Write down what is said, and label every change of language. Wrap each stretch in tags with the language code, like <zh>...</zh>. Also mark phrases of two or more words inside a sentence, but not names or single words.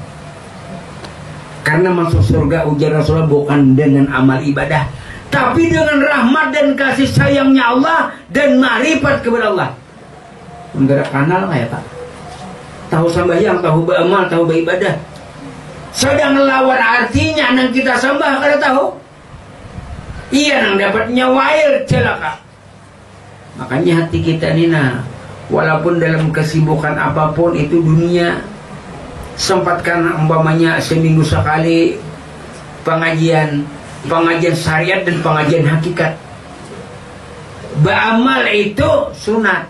<id>Karena masuk surga ujar Rasulullah bukan dengan amal ibadah, tapi dengan rahmat dan kasih sayangnya Allah dan marifat kepada Allah. Enggak kenal kayak Pak. Tahu sembahyang, tahu beramal, tahu beribadah.</id> <bjn>Sedang lawan artinya nang kita sembah kada tahu. Iya nang dapatnya wail,</bjn> <id>celaka. Makanya hati kita ini nah, walaupun dalam kesibukan apapun itu dunia, sempatkan umpamanya seminggu sekali pengajian syariat dan pengajian hakikat. Beramal itu sunat.</id>